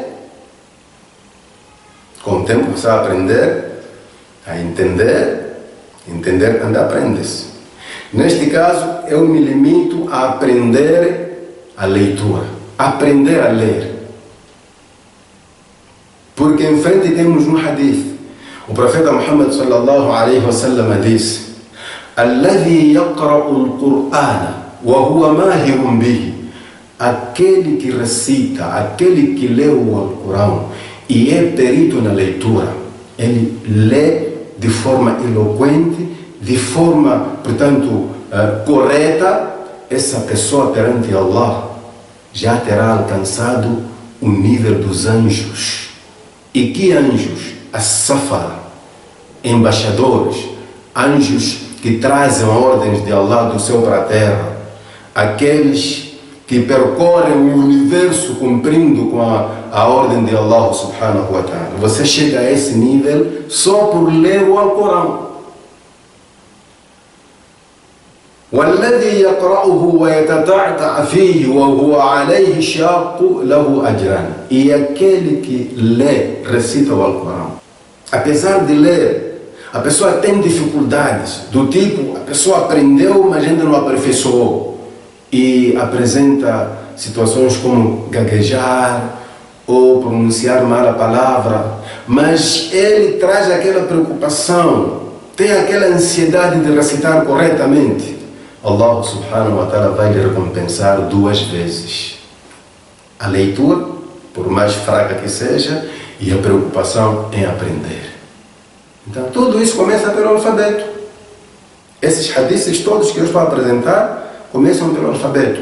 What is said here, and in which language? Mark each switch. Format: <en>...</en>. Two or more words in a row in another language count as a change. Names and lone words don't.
<pt>Com o tempo você vai aprender a entender. Entender quando aprende-se. Neste caso eu me limito a aprender a leitura. Aprender a ler. Porque em frente temos um hadith. O profeta</pt> <ar>Muhammad صلى الله عليه وسلم disse: "الذي يقرأ القرآن وهو ماهر به."</ar> <pt>Aquele que recita, aquele que lê o Alcorão e é perito na leitura, ele lê de forma eloquente, de forma, portanto, correta, essa pessoa perante Allah já terá alcançado o nível dos anjos. E que anjos? As-Safar, embaixadores, anjos que trazem ordens de Allah do céu para a terra, aqueles que percorrem o universo cumprindo com a ordem de</pt> <ar>الله سبحانه وتعالى.</ar> <pt>Você chega a esse nível só por ler o Alcorão.</pt> <ar>والذي يقرأه ويتتعتع فيه وهو عليه شاق له أجران.</ar> <pt>E aquele que lê, recita o Alcorão, apesar de ler, a pessoa tem dificuldades, do tipo, a pessoa aprendeu, mas ainda não aperfeiçoou, e apresenta situações como gaguejar ou pronunciar mal a palavra, mas ele traz aquela preocupação, tem aquela ansiedade de recitar corretamente.</pt> <ar>الله سبحانه وتعالى</ar> <pt>vai lhe recompensar 2 vezes. A leitura, por mais fraca que seja, e a preocupação em aprender. Então tudo isso começa pelo alfabeto. Esses hadiths todos que eu estou a apresentar começam pelo alfabeto.</pt>